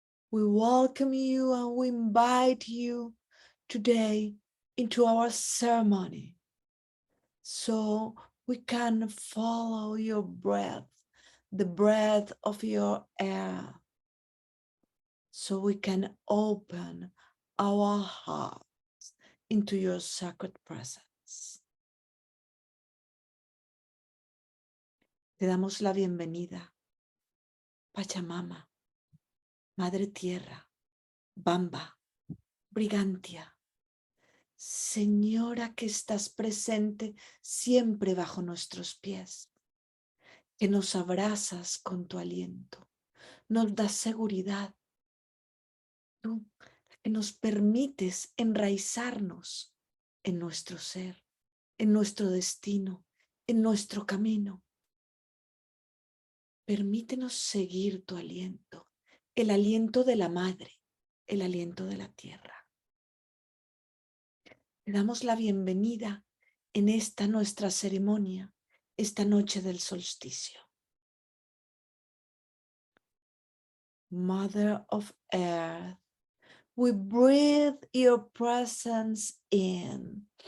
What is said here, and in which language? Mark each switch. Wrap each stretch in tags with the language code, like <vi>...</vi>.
<en>We welcome you and we invite you today into our ceremony so we can follow your breath, the breath of your air, so we can open our hearts into your sacred presence.</en> <es>Te damos la bienvenida, Pachamama, Madre Tierra, Bamba, Brigantia, Señora que estás presente siempre bajo nuestros pies, que nos abrazas con tu aliento, nos das seguridad, tú que nos permites enraizarnos en nuestro ser, en nuestro destino, en nuestro camino. Permítenos seguir tu aliento, el aliento de la madre, el aliento de la tierra. Te damos la bienvenida en esta nuestra ceremonia, esta noche del solsticio.</es> <en>Mother of Earth, we breathe your presence in.</en>